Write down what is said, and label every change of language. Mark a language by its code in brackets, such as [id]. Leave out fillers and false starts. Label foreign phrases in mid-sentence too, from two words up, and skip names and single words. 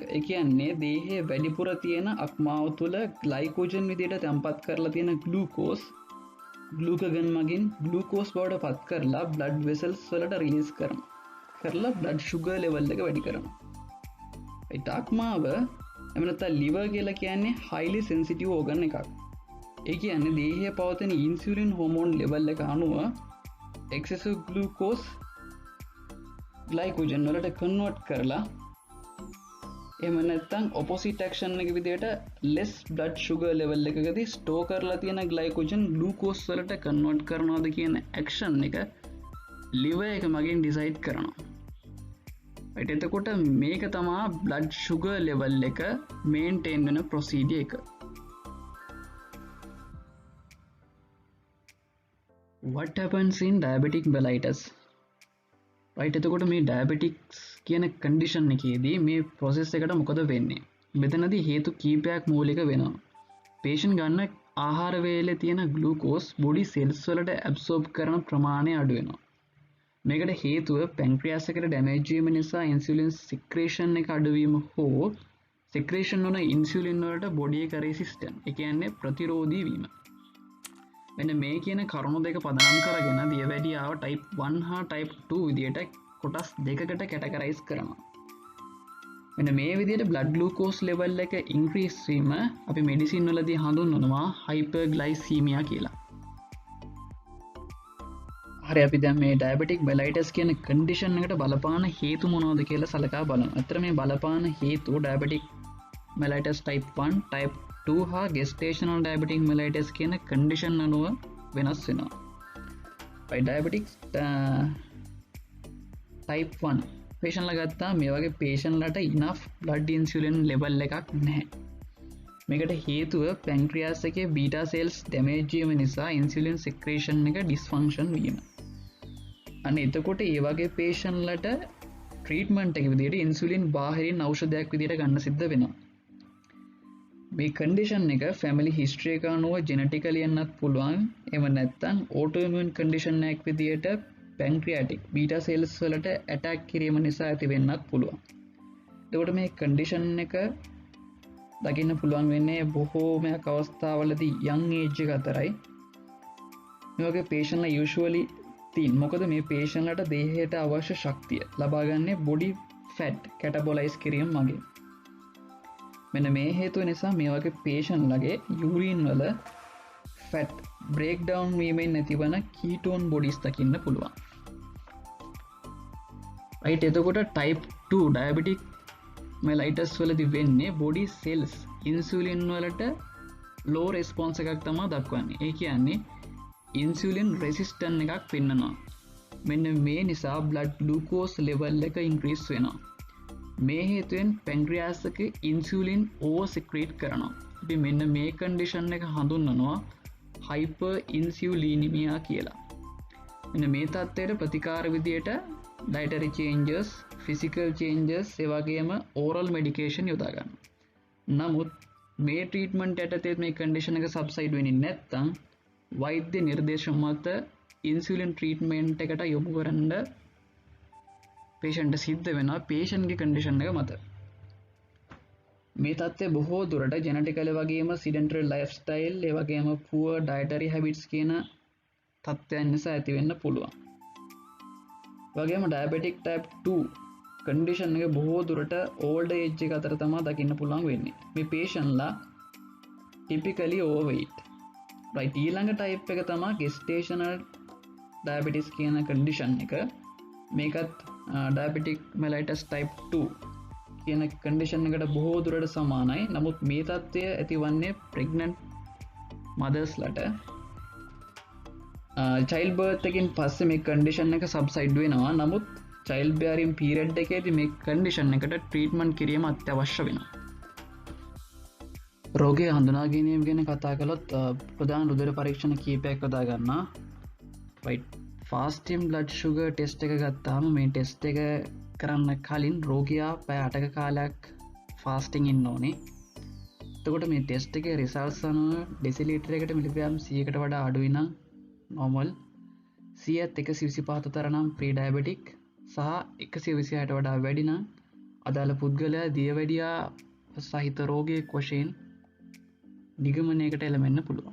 [si] ඒ කියන්නේ දේහයේ වැඩිපුර තියෙන අක්මාව තුළ ග්ලයිකෝජන් විදිහට තැම්පත් කරලා තියෙන [en] glucose glucagon [si] මගින් ග්ලූකෝස් බවට පත් කරලා [en] blood vessels [si] වලට රිලීස් කරනවා. කරලා [en] blood sugar level [si] එක වැඩි කරනවා. ඒ අක්මාව එහෙම නැත්නම් liver කියලා කියන්නේ [en] highly sensitive organ [si] එකක්. ඒ කියන්නේ දේහයේ පවතින [en] insulin hormone level [si] එක අනුව [en] excessive glucose glycogen [si] වලට කන්වර්ට් කරලා එහෙම නැත්නම් [en] opposite action [si] එක විදිහට [en] less blood sugar level [si] එකකදී ස්ටෝර් කරලා තියෙන [en] glycogen glucose [si] වලට කන්වර්ට් කරනවාද කියන ඇක්ෂන් එක liver එක මගින් ඩිසයිඩ් කරනවා. right, එතකොට මේක තමයි [en] blood sugar level [si] එක මේන්ටේන් වෙන ප්‍රොසීඩියර් එක. [en] what happens in diabetic mellitus? [si] right, එතකොට මේ ඩයබටික්ස් කියන කන්ඩිෂන් එකේදී මේ ප්‍රොසෙස් එකට මොකද වෙන්නේ? මෙතනදී හේතු කීපයක් මූලික වෙනවා. පේෂන්ට් ගන්න ආහාර වේලේ තියෙන ග්ලූකෝස් [en] body cells [si] වලට ඇබ්සෝබ් කරන ප්‍රමාණය අඩු වෙනවා. මේකට හේතුව පැන්ක්‍රියාස් එකට ඩැමේජ් වීම නිසා [en] insulin secretion [si] එක අඩු වීම හෝ සික්‍රේෂන් වන ඉන්සුලින් වලට බොඩි එක රෙසිස්ටන්ට්, ඒ කියන්නේ ප්‍රතිරෝධී වීම. මෙන්න මේ කියන කරුණු දෙක පදනම් කරගෙන දියවැඩියාව type 1 හා type 2 විදියට කොටස් දෙකකට කැටගරයිස් කරනවා. මෙන්න මේ විදියට [en] blood glucose level [si] එක increase වීම අපි මෙඩිසින් වලදී හඳුන්වනවා hyperglycemia කියලා. හරි, අපි දැන් මේ [en] diabetic mellitus [si] කියන condition එකට බලපාන හේතු මොනවද කියලා සලකා බලමු. අතර මේ බලපාන හේතු [en] diabetic mellitus type 1, type 2 [si] හා [en] gestational diabetic mellitus [si] කියන condition අනුව වෙනස් වෙනවා. [en] diabetic type 1 patient [si] ලා ගත්තා මේ වගේ patient ලට [en] enough blood insulin level [si] එකක් නැහැ. මේකට හේතුව pancreas එකේ [en] beta cells damage [si] වීම නිසා [en] insulin secretion [si] එක dysfunction වීම. අන්න එතකොට ඒ වගේ patient ලට treatment එක විදිහට insulin බාහිරින් ඖෂධයක් විදිහට ගන්න සිද්ධ වෙනවා. මේ කන්ඩිෂන් එක [en] family history [si] එක අනුව ජෙනටිකලි එන්නත් පුළුවන්. එහෙම නැත්නම් [en] autoimmune condition [si] එකක් විදිහට [en] pancreatic beta cells [si] වලට attack කිරීම නිසා ඇති වෙන්නත් පුළුවන්. එතකොට මේ කන්ඩිෂන් එක දකින්න පුළුවන් වෙන්නේ බොහෝමයක් අවස්ථාවලදී [en] young age [si] එක අතරයි. මේ වගේ patient ලා [en] usually thin. [si] මොකද මේ patient ලට දේහයට අවශ්‍ය ශක්තිය ලබා ගන්නේ [en] body fat catabolize [si] කිරීම මගින්. මෙන්න මේ හේතුව නිසා මේ වගේ patient ලගේ urine වල [en] fat breakdown [si] වීමෙන් නැතිවන [en] ketone bodies [si] දකින්න පුළුවන්. රයිට්. එතකොට [en] type 2 diabetic mellitus [si] වලදී වෙන්නේ [en] body cells insulin [si] වලට [en] low response [si] එකක් තමයි දක්වන්නේ. ඒ කියන්නේ [en] insulin resistant [si] එකක් පෙන්නනවා. මෙන්න මේ නිසා [en] blood glucose level [si] එක increase වෙනවා. මේ හේතුවෙන් pancreas එක [en] insulin over secrete [si] කරනවා. අපි මෙන්න මේ condition එක හඳුන්වනවා hyperinsulinemia කියලා. මෙන්න මේ තත්ත්වයට ප්‍රතිකාර විදියට [en] dietary changes, physical changes, [si] ඒ වගේම [en] oral medication [si] යොදා ගන්න. නමුත් මේ treatment යටතේ මේ condition එක subside වෙන්නේ නැත්නම් වෛද්‍ය නිර්දේශ මත [en] insulin treatment [si] එකට යොමු කරන්න patient සිද්ධ වෙනවා patient ගේ condition එක මත. මේ තත්ත්වය බොහෝ දුරට genetically වගේම [en] sedentary lifestyle, [si] ඒ වගේම [en] poor dietary habits [si] කියන තත්ත්වයන් නිසා ඇති වෙන්න පුළුවන්. වගේම [en] diabetic type 2 condition [si] එක බොහෝ දුරට [en] old age [si] එක අතර තමයි දකින්න පුළුවන් වෙන්නේ. මේ patient ලා [en] typically overweight. [si] right. ඊළඟ type එක තමයි [en] gestational diabetes [si] කියන condition එක. මේකත් [en] diabetic mellitus type 2 [si] කියන condition එකට බොහෝ දුරට සමානයි. නමුත් මේ තත්ත්වය ඇතිවන්නේ [en] pregnant mothers [si] ලට. [en] child birth [si] එකකින් පස්සේ මේ condition එක subside වෙනවා. නමුත් [en] child bearing period [si] එකේදී මේ condition එකට treatment කිරීම අත්‍යවශ්‍ය වෙනවා. රෝගය හඳුනා ගැනීම ගැන කතා කළොත් ප්‍රධාන රුධිර පරීක්ෂණ කීපයක් යොදා ගන්නවා. right. [en] fasting blood sugar test [si] එක ගත්තාම මේ test එක කරන්න කලින් රෝගියා පැය 8ක කාලයක් fasting ඉන්න ඕනේ. එතකොට මේ test එකේ results අනුව ඩෙසිලිටර් එකට මිලිග්‍රෑම් 100කට වඩා අඩුයි නම් normal, 100ත් 125 අතර නම් pre-diabetic සහ 126ට වඩා වැඩි නම් අදාළ පුද්ගලයා දියවැඩියා සහිත රෝගයක් වශයෙන් නිගමනයකට එළඹෙන්න පුළුවන්.